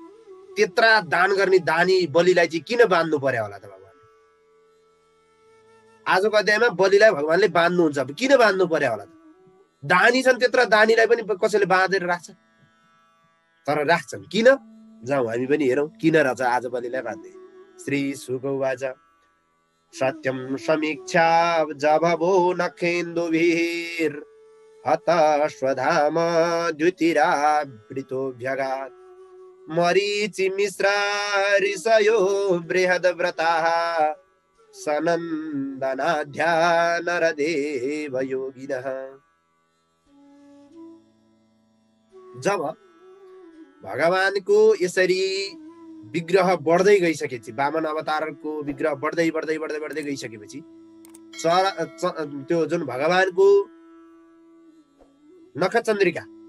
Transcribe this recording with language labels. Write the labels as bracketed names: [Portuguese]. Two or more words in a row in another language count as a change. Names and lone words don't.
[Nepali] त्यत्रा दान गर्ने दानी बलिलाई चाहिँ किन बाँध्नु पर्यो होला त भगवानले? आजको अध्यायमा बलिलाई भगवानले बाँध्नुहुन्छ, किन बाँध्नु पर्यो होला त? दानी छन्, त्यत्रा दानीलाई पनि कसैले बाँधेर राख्छ? तर राख्छन्, किन? जाउँ हामी पनि हेरौँ किन रहेछ आज बलिलाई बाँध्दै। [Sanskrit] श्री शुक उवाच सत्यं समीक्षा जभवो नखेन्दुभिर् हतश्वधाम द्युतिरावृतोऽभ्यगात् मरीचिमिश्रा ऋषयो बृहद्व्रताः सनन्दनाध्या नरदेवयोगिनः। [Nepali] जब भगवानको यसरी विग्रह बढ्दै गइसकेपछि, वामन अवतारको विग्रह बढ्दै गइसकेपछि त्यो जुन भगवानको नखचन्द्रिका